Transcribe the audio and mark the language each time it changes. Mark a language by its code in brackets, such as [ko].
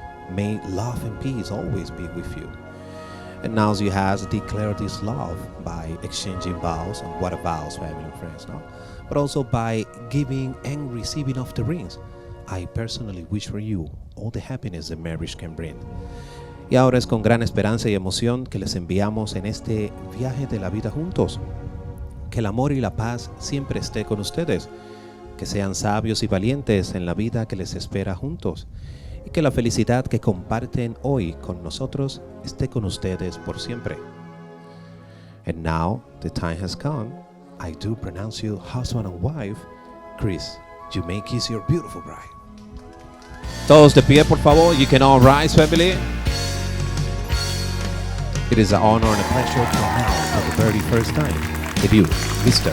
[en] May love and peace always be with you. And now you has declared this love by exchanging vows, and what a vows, family and friends, no? But also by giving and receiving of the rings. I personally wish for you all the happiness that marriage can bring. [es] Y ahora es con gran esperanza y emoción que les enviamos en este viaje de la vida juntos. Que el amor y la paz siempre esté con ustedes. Que sean sabios y valientes en la vida que les espera juntos. Y que la felicidad que comparten hoy con nosotros esté con ustedes por siempre. [en] And now the time has come. I do pronounce you husband and wife. Chris, you may kiss your beautiful bride. [es] Todos de pie, por favor. [en] You can all rise, family. It is an honor and a pleasure to announce for the very first time that you, Mr.